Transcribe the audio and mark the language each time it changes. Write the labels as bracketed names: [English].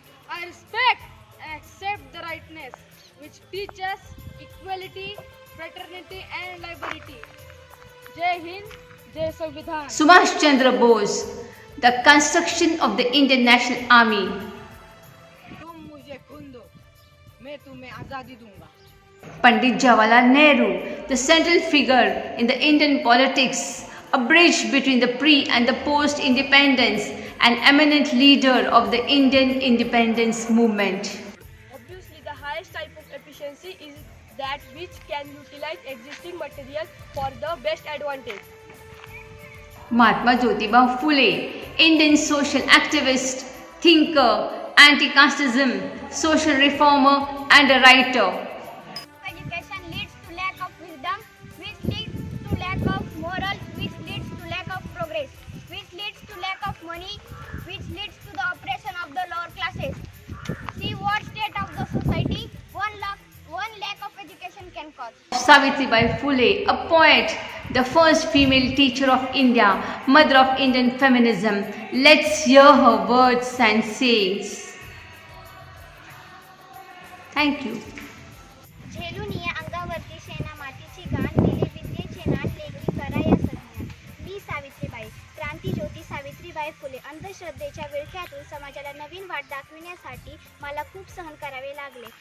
[English] I respect and accept the rightness which teaches equality, fraternity and liberty. [Hindi] Jai Hind, Jai Samvidhan. [English] Subhash Chandra Bose, the construction of the Indian National Army. [Hindi] तुम मुझे खून दो, मैं तुम्हें आजादी दूंगा. [English] Pandit Jawaharlal Nehru, the central figure in the Indian politics, a bridge between the pre and the post-independence, an eminent leader of the Indian independence movement. Obviously, the highest type of efficiency is that which can utilize existing material for the best advantage. Mahatma Jyotiba Phule, Indian social activist, thinker, anti-casteism, social reformer and a writer. Education leads to lack of wisdom, which leads to lack of morals, which leads to lack of progress, which leads to lack of money, which leads to the oppression of the lower classes. See what state of the society one lack of education can cause. Savitribai Phule, a poet, the first female teacher of India, mother of Indian feminism. Let's hear her words and sayings. Thank you. [Marathi] झेलून या अंगावरती शेणा मातीची गाण दिले विद्येचे नाट लेखी करा या सज्ञान. मी सावित्रीबाई, क्रांतीज्योती सावित्रीबाई फुले. अंधश्रद्धेच्या विळख्यातून समाजाला नवीन वाट दाखविण्यासाठी मला खूप सहन करावे लागले.